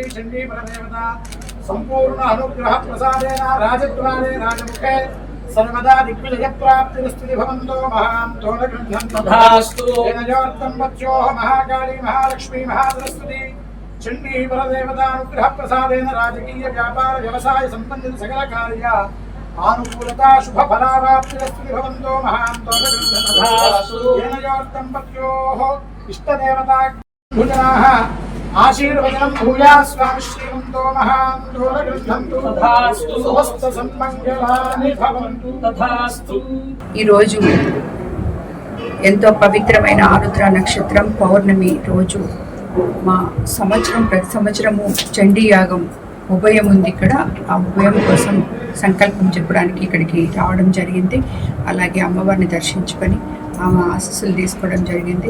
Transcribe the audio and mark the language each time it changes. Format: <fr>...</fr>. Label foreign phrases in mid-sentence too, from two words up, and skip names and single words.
<sa>चंडी बलदेवता संपूर्ण अनुग्रह प्रसादेन राजद्वारे राजमुखे सर्वदा दिग्विजय प्राप्तिरस्तु भवन्तो महान्तो गुणन्तो तथास्तु वेदयोर्दंपत्यो महाकाली महालक्ष्मी महासरस्वती चंडी बलदेवता अनुग्रह प्रसादेन राजकीय व्यापार व्यवसाय संबंधित सकल कार्य आनुकूलता शुभ फलाप्तिरस्तु भवन्तो महान्तो दम्पत्योः इष्टदेवता भुजनाः आशीर्वचनं भूयास्वामि श्रीमन्तो महान्तो गृह्णन्तु तथास्तु समस्त सन्मङ्गलानि भवन्तु तथास्तु।</sa> <te>ఈ రోజు ఎంతో పవిత్రమైన ఆరుద్ర నక్షత్రం పౌర్ణమి రోజు మా ప్రతి సంవత్సరము చండీయాగం ఉభయం ఉంది. ఇక్కడ ఆ ఉభయం కోసం సంకల్పం చెప్పడానికి ఇక్కడికి రావడం జరిగింది. అలాగే అమ్మవారిని దర్శించుకొని ఆమె ఆశీస్సులు తీసుకోవడం జరిగింది.</te>